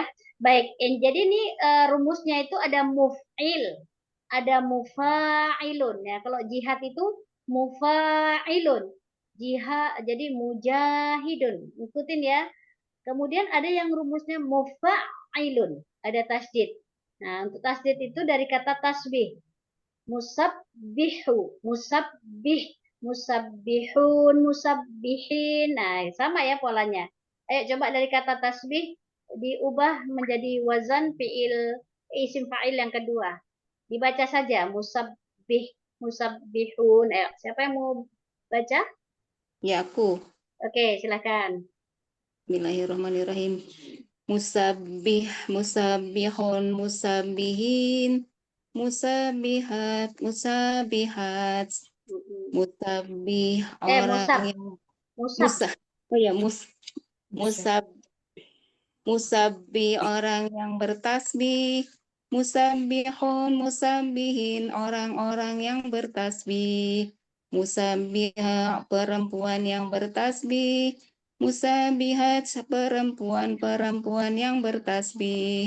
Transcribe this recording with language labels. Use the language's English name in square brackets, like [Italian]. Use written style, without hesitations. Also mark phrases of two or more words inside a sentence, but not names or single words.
[Indonesian] Baik, jadi ini rumusnya itu ada muf'il, ada mufa'ilun ya. Kalau jihad itu mufa'ilun. Jihad jadi mujahidun. Ikutin ya. Kemudian ada yang rumusnya mufa'ilun, ada tasdid. Nah, untuk tasdid itu dari kata tasbih. [Arabic] مُسَبِّحُ، مُسَبِّح، مُسَبِّحُونَ، مُسَبِّحِينَ. [Indonesian] Nah, sama ya polanya. Ayo coba dari kata tasbih diubah menjadi wazan fiil isim fa'il yang kedua. Dibaca saja musabbih, musabbihun. Ayo, siapa yang mau baca? Ya, aku. Oke, silakan. [Arabic] بسم الله الرحمن الرحيم. مُسَبِّح، مُسَبِّحُونَ، مُسَبِّحِينَ، مُسَبِّحَات، مُسَبِّحَات، مُسَبِّح orang Musab. [Indonesian] yang [Arabic] Musab. [Indonesian] Musabbi orang yang bertasbih, musabbihun, musabbihin orang-orang yang bertasbih, musabbiha perempuan yang bertasbih, musabbihat perempuan-perempuan yang bertasbih.